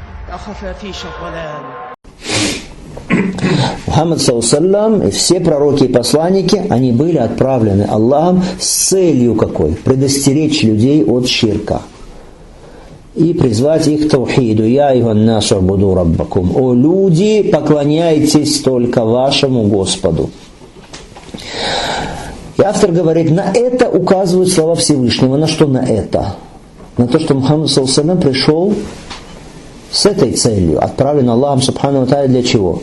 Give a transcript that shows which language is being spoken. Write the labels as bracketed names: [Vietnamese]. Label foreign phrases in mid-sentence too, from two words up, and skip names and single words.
[Russian] Мухаммад саллаллаху и все пророки и посланники, они были отправлены Аллахом с целью какой? Предостеречь людей от ширка и призвать их к таухиду. [Arabic] يا أيها الناس اعبدوا ربكم. [Russian] О люди, поклоняйтесь только вашему Господу. И автор говорит, на это указывают слова Всевышнего. На что на это? На то, что Мухаммад саллаллаху пришел с этой целью, отправлен Аллахом [Arabic] سبحانه وتعالى [Russian] для чего?